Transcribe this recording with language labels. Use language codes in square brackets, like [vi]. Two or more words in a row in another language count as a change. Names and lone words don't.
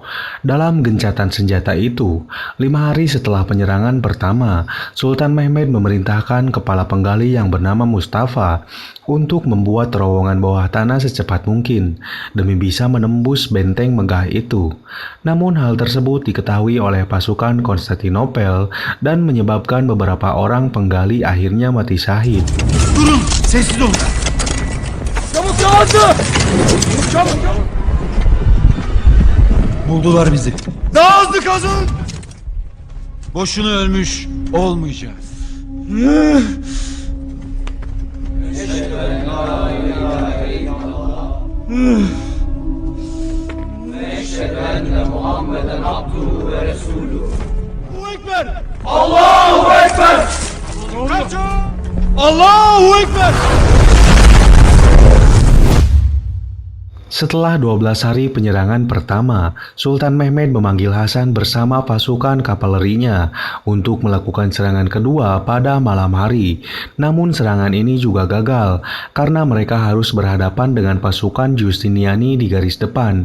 [id] Dalam gencatan senjata itu, 5 hari setelah penyerangan pertama, Sultan Mehmed memerintahkan kepala penggali yang bernama Mustafa untuk membuat terowongan bawah tanah secepat mungkin demi bisa menembus benteng megah itu. Namun hal tersebut diketahui oleh pasukan Konstantinopel dan menyebabkan beberapa orang penggali akhirnya mati syahid. [tr] Durun, sessiz olun. Çabuk, çabuk! Çabuk, çabuk! Buldular bizi. Daha hızlı kazın! Boşuna ölmüş olmayacağız. [ar] الله أكبر! الله أكبر! [id] Setelah 12 hari penyerangan pertama, Sultan Mehmed memanggil Hasan bersama pasukan kavalerinya untuk melakukan serangan kedua pada malam hari. Namun serangan ini juga gagal karena mereka harus berhadapan dengan pasukan Giustiniani di garis depan.